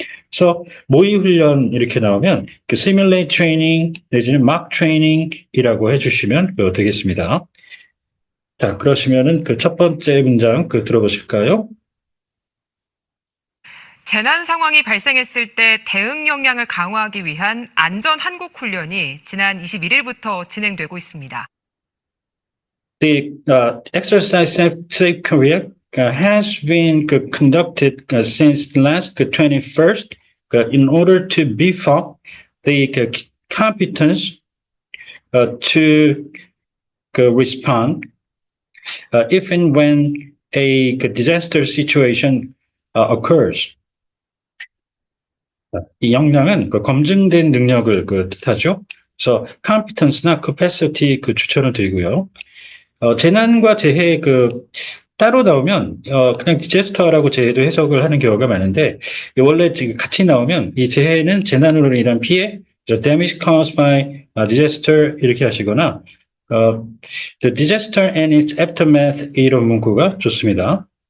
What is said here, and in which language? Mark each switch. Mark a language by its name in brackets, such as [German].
[Korean] 그래서 모의 훈련 이렇게 나오면 [English] simulate training [Korean] 내지는 [English] mock training [Korean] 이라고 해주시면 되겠습니다. 자, 그러시면은 첫 번째 문장 들어보실까요? 재난 상황이 발생했을 때 대응 역량을 강화하기 위한 안전 한국 훈련이 지난 21일부터 진행되고 있습니다. [English] The exercise Safe Korea has been conducted since last 21st in order to beef up the competence to respond if and when a disaster situation occurs. [Korean] 이 역량은 검증된 능력을 뜻하죠. 그래서 competence나 capacity 주천을 드리고요. 재난과 재해 따로 나오면 그냥 디제스터라고 재해도 해석을 하는 경우가 많은데 원래 지금 같이 나오면 이 재해는 재난으로 인한 피해, [English] damage caused by disaster [Korean] 이렇게 하시거나 [English] the disaster and its aftermath [Korean] 이런 문구가 좋습니다.